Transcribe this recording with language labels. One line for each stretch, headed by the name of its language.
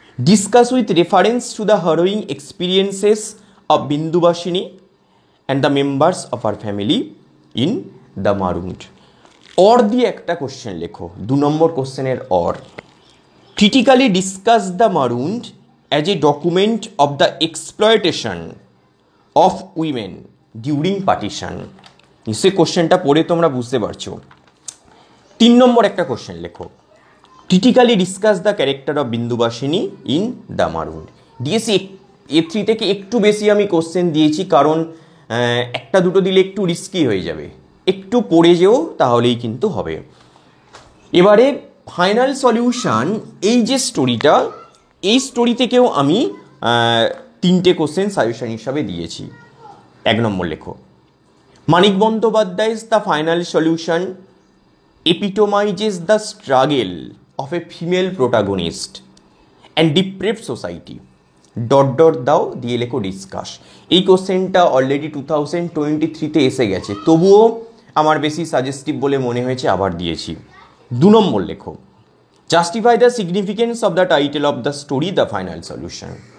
English: Discuss with reference to the harrowing experiences of Bindubashini and the members of her family in the Marund.
Bangla: Or দিয়ে একটা question লেখো, 2 নম্বর কোশ্চেনের or.
English: Critically discuss the Marund as a document of the exploitation of women during partition.
Bangla: নিশ্চয়ই কোশ্চেনটা পড়ে তোমরা বুঝতে পারছো। 3 নম্বর একটা কোশ্চেন লেখো,
English: Critically discuss the character of Bindubasini in the marooned.
Bangla: DSC A3 থেকে একটু বেশি আমি কোশ্চেন দিয়েছি, কারণ 1-2টো দিলে একটু রিস্কি হয়ে যাবে। একটু পড়ে যেও, তাহলেই কিন্তু হবে। এবারে ফাইনাল সলিউশন, এই যে স্টোরিটা, এই স্টোরি থেকেও আমি তিনটে কোশ্চেন সাজেশন হিসাবে দিয়েছি। 1 নম্বর লেখো,
English: Manik Bandyopadhyay's the final solution epitomizes the struggle of a female protagonist and depraved society.
Bangla: দাও দিয়ে লেখো ডিসকাস। এই কোশ্চেনটা অলরেডি 2023-তে এসে গেছে, তবুও আমার বেশি সাজেস্টিভ বলে মনে হয়েছে, আবার দিয়েছি। 2 নম্বর লেখো,
English: Justify the significance of the title of the story the final solution.